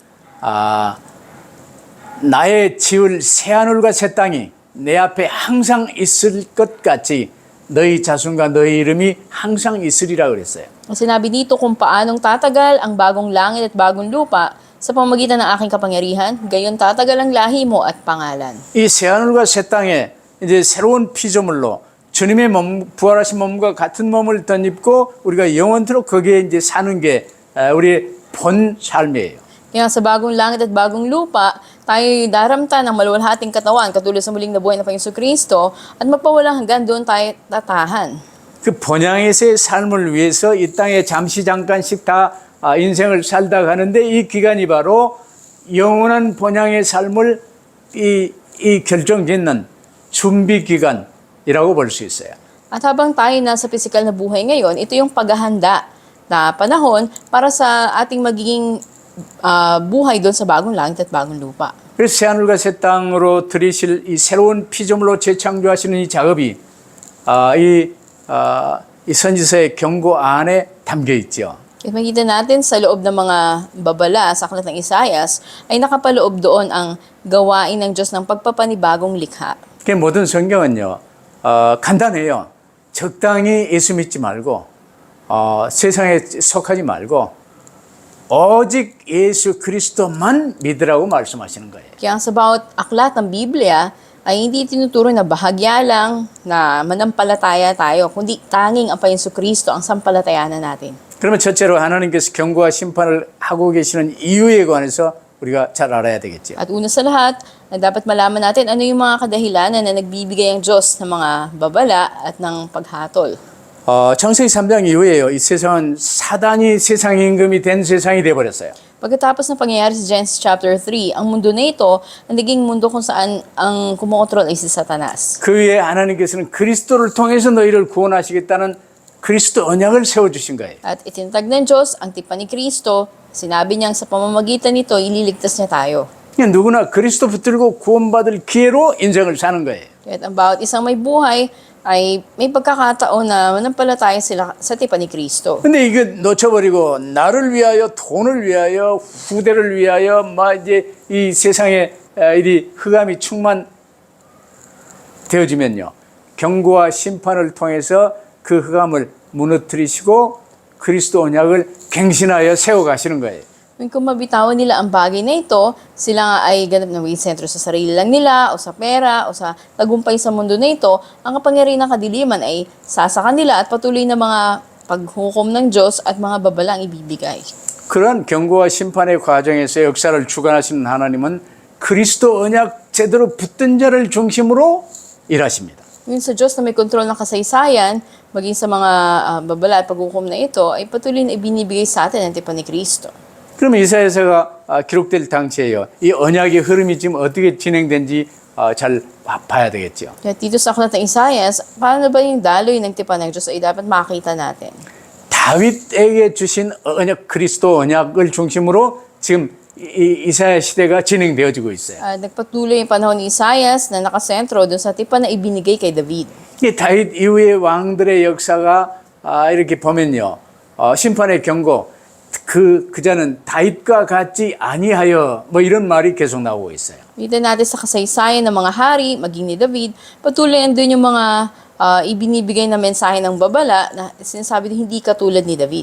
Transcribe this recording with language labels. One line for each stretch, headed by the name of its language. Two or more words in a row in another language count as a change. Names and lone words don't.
Korean: 나의 지을 새하늘과 새 땅이 내 앞에 항상 있을 것 같이 너희 자손과 너희 이름이 항상 있으리라 그랬어요.
Filipino: Sinabi dito kung paanong tatagal ang bagong langit at bagong lupa sa pamamagitan ng aking kapangyarihan, gayon tatagal ang lahi mo at pangalan.
Korean: 이 새하늘과 새 땅에 이제 새로운 피조물로 주님의 몸, 부활하신 몸과 같은 몸을 덧입고 우리가 영원토록 거기에 이제 사는 게 우리의 본 삶이에요.
Filipino: Kaya sa bagong langit at bagong lupa, tayo daramta ng maluwalhating katawan katulad sa muling nabuhay na Panginoon Kristo at magpawalang hanggan doon tayo tatahan.
Korean: 그 본향에서의 삶을 위해서 이 땅에 잠시 잠깐씩 다 인생을 살다 가는데 이 기간이 바로 영원한 본향의 삶을 이 결정짓는 준비 기간이라고 볼 수 있어요.
Filipino: At habang tayo nasa pisikal na buhay ngayon, ito yung paghahanda na panahon para sa ating magiging buhay doon sa bagong langit at bagong lupa.
Korean: 그래서 새하늘과 새 땅으로 들이실 이 새로운 피조물로 재창조하시는 이 작업이 이 선지서의 경고 안에 담겨 있죠.
Filipino: At makita natin sa loob ng mga babala sa aklat ng Isaias ay nakapaloob doon ang gawain ng Diyos ng pagpapanibagong likha.
Korean: 그 모든 성경은요 간단해요. 적당히 예수 믿지 말고 세상에 속하지 말고 오직 예수 그리스도만 믿으라고 말씀하시는 거예요.
Filipino: Kaya sa bawat aklat ng Biblia ay hindi tinuturo na bahagya lang na manampalataya tayo, kundi tanging ang Panginoon Kristo ang sampalatayanan natin.
Korean: 그러면 첫째로 하나님께서 경고와 심판을 하고 계시는 이유에 관해서 우리가 잘 알아야 되겠죠.
Filipino: At una sa lahat, dapat malaman natin ano yung mga kadahilanan na nagbibigay ang Diyos ng mga babala at ng paghatol.
Korean: 창세기 3장 이후에요. 이 세상은 사단이 세상 임금이 된 세상이 되어버렸어요.
Filipino: Pagkatapos ng pangyayari sa Genesis chapter 3, ang mundo na ito ang naging mundo kung saan ang kumokontrol ay si Satanas.
Korean: 그 위에 하나님께서는 그리스도를 통해서 너희를 구원하시겠다는 그리스도 언약을 세워주신 거예요.
Filipino: At itinatag ng Diyos ang tipan ni Kristo. Sinabi niyang sa pamamagitan nito, ililigtas niya tayo.
Korean: 그냥 누구나 그리스도 붙들고 구원받을 기회로 인생을 사는 거예요.
Filipino: At ang bawat isang may buhay ay may pagkakataon na manampalataya sila sa tipan ni Kristo.
Korean: 근데 이거 놓쳐버리고 나를 위하여 돈을 위하여 후대를 위하여 막 이제 이 세상에 이 흑암이 충만되어지면요. 경고와 심판을 통해서 그 흑암을 무너뜨리시고 그리스도 언약을 갱신하여 세워가시는 거예요.
Filipino: Kung mabitawan nila ang bagay na ito, sila nga ay ganap na maging sentro sa sarili lang nila, o sa pera, o sa tagumpay sa mundo na ito, ang kapangyarihan ng kadiliman ay sasakan nila at patuloy na mga paghukom ng Diyos at mga babala ang ibibigay.
Korean: 그런 경고와 심판의 과정에서 역사를 주관하시는 하나님은 그리스도 언약 제대로 붙든 자를 중심으로 일하십니다.
Filipino: Yun sa Diyos na may kontrol ng kasaysayan, maging sa mga babala at paghukom na ito, ay patuloy na ibinibigay sa atin ang tipan ni Kristo.
Korean: 그러면 이사야서가 기록될 당시에요. 이 언약의 흐름이 지금 어떻게 진행된지 잘 봐야 되겠죠.
Filipino: Kaya dito sa aklat ng Isaias, paano ba yung daloy ng tipan ng Diyos ay dapat makita natin?
Korean: 다윗에게 주신 언약 그리스도 언약을 중심으로 지금 이사야 시대가 진행되어지고 있어요.
Filipino: Nagpatuloy yung panahon ni Isaias na nakasentro dun sa tipan na ibinigay kay David.
Korean: 이 다윗 이후의 왕들의 역사가 이렇게 보면요. 심판의 경고 그자는 다윗과 같지 아니하여 뭐 이런 말이 계속 나오고 있어요.
Filipino: Kita natin sa kasaysayan ng mga hari, maging ni David, patuloy andun yung mga ibinibigay na mensahe ng babala na sinasabi na hindi katulad ni David.